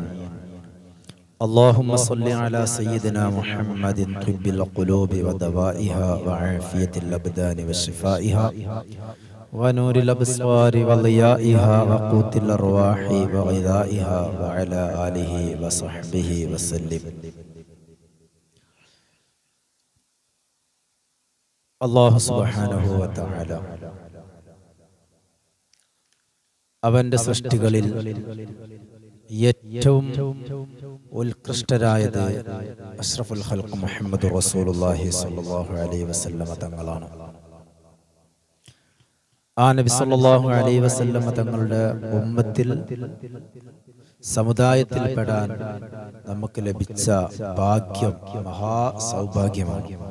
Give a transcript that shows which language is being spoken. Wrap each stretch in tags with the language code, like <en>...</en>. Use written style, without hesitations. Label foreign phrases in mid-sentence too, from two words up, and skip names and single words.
<ar>اللهم صل على سيدنا محمد طب القلوب ودوائها وعافية الأبدان وشفائها ونور الأبصار وضيائها وقوت الأرواح وغذائها وعلى آله وصحبه وسلم. الله سبحانه وتعالى</ar> <ml>അവന്റെ സൃഷ്ടികളിൽ ഏറ്റവും ഉത്കൃഷ്ടരായത്</ml> <ar>أشرف الخلق محمد رسول الله صلى الله عليه وسلم</ar> <ml>തങ്ങളാണ്. ആ നബി</ml> <ar>صلى الله عليه وسلم</ar> <ml>തങ്ങളുടെ ഉമ്മത്തിൽ സമുദായത്തിൽപ്പെടാൻ നമുക്ക് ലഭിച്ച ഭാഗ്യം മഹാ സൗഭാഗ്യമാണ്.</ml>